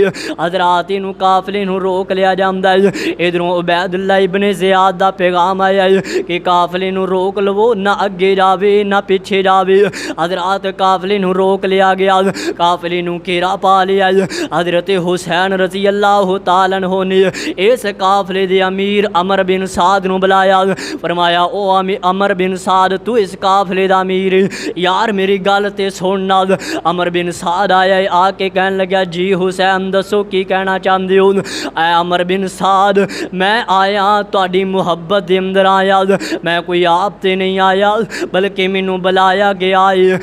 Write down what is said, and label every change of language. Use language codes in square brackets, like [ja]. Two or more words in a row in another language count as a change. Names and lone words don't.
[pa] حضرات اینوں قافلے نوں روک لیا جاندا ہے۔ ادھروں عبیداللہ ابن زیاد دا پیغام آیا ہے کہ قافلے نوں روک لوو، نہ اگے جاوے نہ پچھے جاوے. حضرات قافلے نوں روک لیا گیا، قافلے نوں گھیرا پا لیا. حضرت حسین [ar] رضي الله تعالى عنه [pa] نے اس قافلے دے امیر عمر بن سعد نوں بلایا، فرمایا او عمر بن سعد تو اس قافلے دا امیر یار میری گل تے سن نال. عمر بن سعد آیا آکے کہن لگیا جی حسین دسو کی کہنا چاہتے ہو. اے عمر بن سعد میں آیا تہاڈی محبت دے اندر آیا، میں کوئی آپ تے نہیں آیا بلکہ مینوں بلایا گیا ہے.